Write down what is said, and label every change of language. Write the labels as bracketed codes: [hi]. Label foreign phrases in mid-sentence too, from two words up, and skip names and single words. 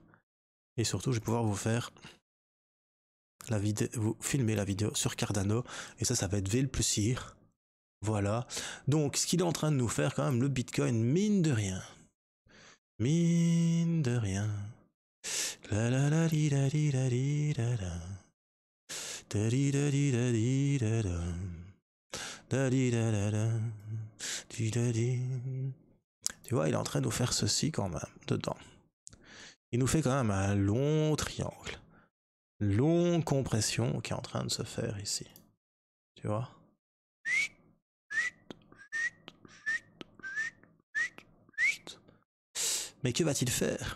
[fr] Et surtout, je vais pouvoir vous faire la vidéo, vous filmer la vidéo sur Cardano. Et ça va être vil plus IR. Voilà. Donc, ce qu'il est en train de nous faire, quand même, le Bitcoin, mine de rien. Mine de rien. La la la di da di da di da da. Da di da di da di da da. Da di da da da. Di da di. Tu vois, il est en train de nous faire ceci quand même, dedans. Il nous fait quand même un long triangle. Longue compression qui est en train de se faire ici. Tu vois? Mais que va-t-il faire?